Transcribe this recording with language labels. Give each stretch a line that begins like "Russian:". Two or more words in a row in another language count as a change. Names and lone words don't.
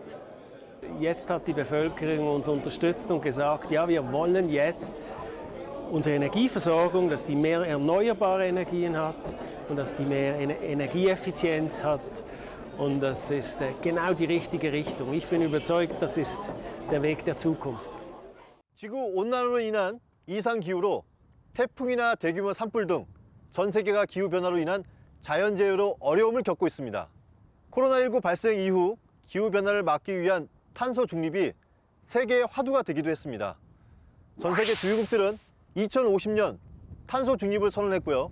German: Jetzt hat die Bevölkerung uns unterstützt und gesagt, ja, wir wollen jetzt unsere Energieversorgung, dass die mehr erneuerbare Energien hat und dass die mehr Energieeffizienz hat. Und das ist genau die richtige Richtung. Ich bin überzeugt, das ist der Weg der Zukunft.
Korean: 지구 온난화로 인한 이상 기후로 태풍이나 대규모 산불 등 전 세계가 기후 변화로 인한 자연재해로 어려움을 겪고 있습니다. 코로나19 발생 이후 기후 변화를 막기 위한 탄소 중립이 세계의 화두가 되기도 했습니다. 전 세계 주요국들은 2050년 탄소 중립을 선언했고요.